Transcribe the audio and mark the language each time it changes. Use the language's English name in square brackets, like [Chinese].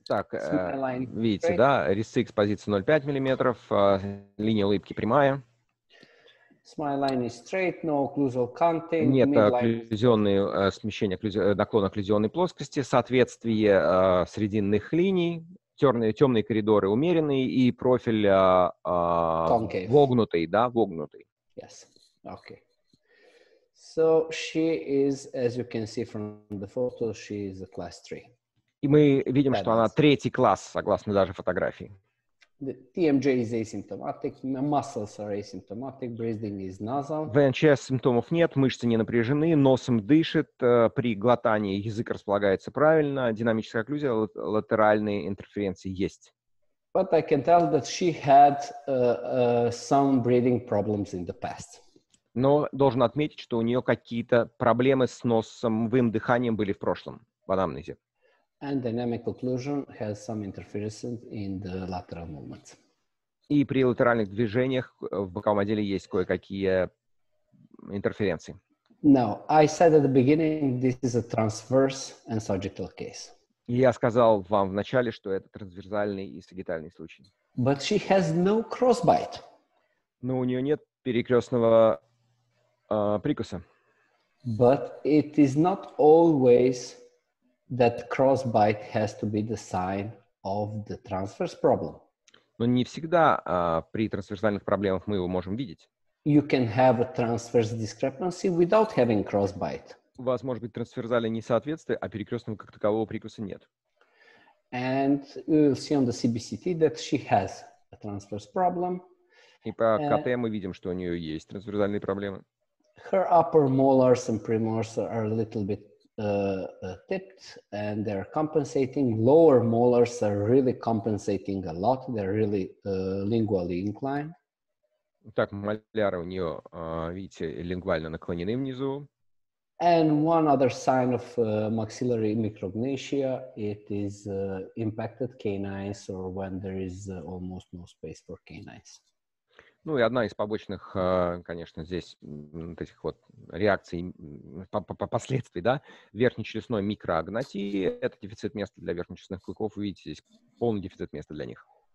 [Russian] Так, видите, да, резцы экспозиции 0,5 миллиметров, линия улыбки прямая. [English] Smile line is straight, no occlusal canting. [Russian] Нет окклюзионные смещения, наклона окклюзионной плоскости, соответствие срединных линий, темные коридоры умеренные и профиль вогнутый, да, вогнутый. [English] Yes, okay. So she is, as you can see from the photo, she is a class 3. [Russian] И мы видим, что она третий класс, согласно даже фотографии. [English] The TMJ is asymptomatic, muscles are asymptomatic, breathing is nasal. [Russian] В НЧС симптомов нет, мышцы не напряжены, носом дышит, при глотании язык располагается правильно, динамическая окклюзия, латеральные интерференции есть. [English] But I can tell that she had some breathing problems in the past. [Russian] Но должен отметить, что у нее какие-то проблемы с носовым дыханием были в прошлом, в анамнезе. [English] And dynamic occlusion has some interference in the lateral movements. [Russian] И при латеральных движениях в боковом отделе есть кое-какие интерференции. [English] Now, I said at the beginning, this is a transverse and sagittal case. [Russian] И я сказал вам в начале, что это трансверсальный и сагитальный случай. [English] But she has no crossbite. [Russian] Но у нее нет перекрестного прикуса. [English] But it is not always that crossbite has to be the sign of the transverse problem. [Russian] Но не всегда при трансверсальных проблемах мы его можем видеть. [English] You can have a transverse discrepancy without having crossbite. [Russian] У вас может быть трансверсальное несоответствие, а перекрестного как такового прикуса нет. [English] And we will see on the CBCT that she has a transverse problem. [Russian] И по КТ мы видим, что у нее есть трансверсальные проблемы. [English] Her upper molars and premolars are a little bit tipped and they're compensating. Lower molars are really compensating a lot. They're really lingually inclined. [Russian] Так, моляры у нее, видите, лингвально наклонены внизу. [English] And one other sign of maxillary micrognathia, it is impacted canines or when there is almost no space for canines. [Russian] Ну и одна из побочных, конечно, здесь вот этих вот реакций, последствий, да, верхнечелюстной микроагнатии, это дефицит места для верхнечелюстных клыков. Вы видите, здесь полный дефицит места для них.